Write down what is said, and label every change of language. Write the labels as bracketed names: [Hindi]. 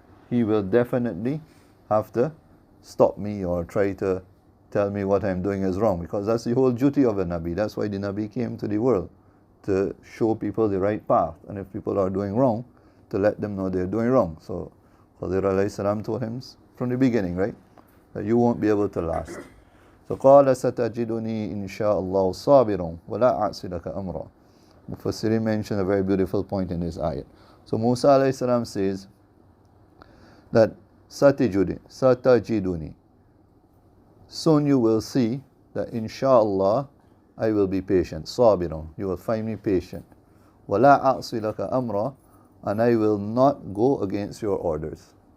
[English] He will definitely have to stop me or try to tell me what I'm doing is wrong, because that's the whole duty of a Nabi. That's why the Nabi came to the world, to show people the right path, and if people are doing wrong, to let them know they're doing wrong. So Khadir alayhi salam told him from the beginning, right, that you won't be able to last. So [Arabic] قال ستجدني إن شاء الله صابرا ولا أعصي لك أمرا. [English] Mufassirin mentioned a very beautiful point in this ayat. So Musa alayhi salam says that satajiduni, soon you will see that inshallah I will be patient. Sabiran, you will find me patient. [Arabic] Wala a'si laka amra, [English] and I will not go against your orders.